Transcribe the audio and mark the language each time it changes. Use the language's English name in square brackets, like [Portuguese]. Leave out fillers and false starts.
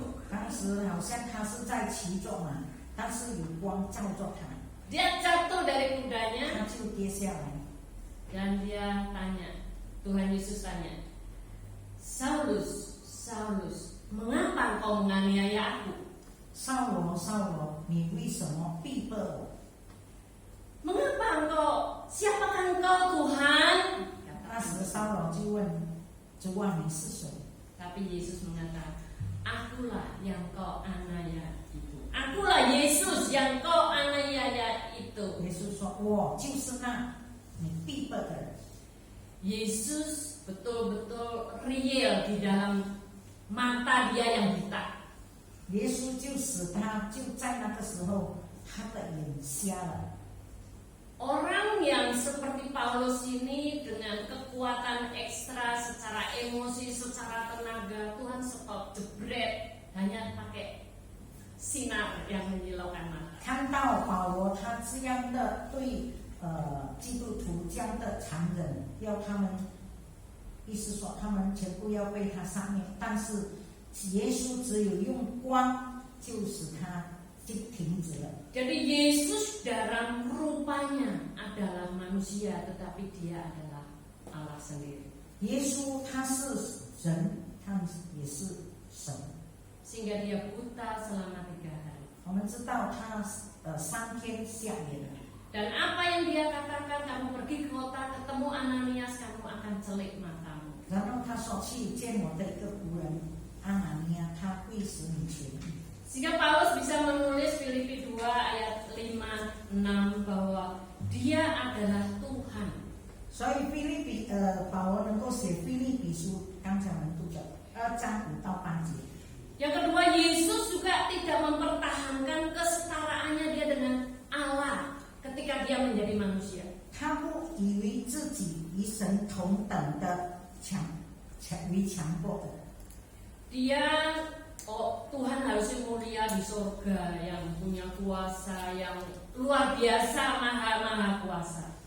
[Chinese] 当时好像他是在骑着马，但是有光照着他， [Indonesian] Dia jatuh dari kudanya [Chinese] 他就跌下来。 [Indonesian] dan dia tanya, Tuhan Yesus tanya, Saulus, Saulus, mengapa engkau menganiaya aku? [Chinese] 扫罗，扫罗，你为什么逼迫我？ [Indonesian] Mengapa engkau? Siapakah engkau Tuhan? [Chinese] 那时扫罗就问主啊，你是谁？ [Indonesian] Tapi Yesus mengatakan, akulah yang kau aniaya itu. Akulah Yesus yang kau aniaya itu. [Chinese] 耶稣说：“我就是那你逼迫的人。” [Indonesian] Yesus betul-betul real di dalam mata dia yang buta. [Chinese] 耶稣就使他就在那个时候，他的眼瞎了。 [Indonesian] Orang yang seperti Paulus ini dengan kekuatan ekstra secara emosi, secara tenaga, Tuhan stop jebret hanya pakai sinar yang menyilaukan mata. [Chinese] 看到保罗他这样的对基督徒这样的残忍，要他们，意思说他们全部要被他杀灭，但是耶稣只有用光就使他就停止了。 [Indonesian] Jadi Yesus dalam rupanya adalah manusia, tetapi dia adalah Allah sendiri. [Chinese] 耶稣他是人，他也是神。 [Indonesian] Sehingga dia buta selama 3 hari. [Chinese] 我们知道他3天下眼了， [Indonesian] Dan apa yang dia katakan, kamu pergi ke kota, ketemu Ananias, kamu akan celik matamu. [Chinese] 然后他说去见我的一个仆人阿拿尼亚，他会使你痊愈。 [Indonesian] Sehingga Paulus bisa menulis Filipi 2 ayat 5-6 bahwa dia adalah Tuhan. [Chinese] 所以保罗能够写腓立比书，刚才我们读的2章5到8节。 [Indonesian] Yang kedua, Yesus juga tidak mempertahankan kesetaraannya dia dengan Allah ketika dia menjadi manusia. [Chinese] 他不以为自己与神同等的为强迫的。 [Indonesian] Dia Tuhan harusnya mulia di surga, yang punya kuasa yang luar biasa, maha kuasa.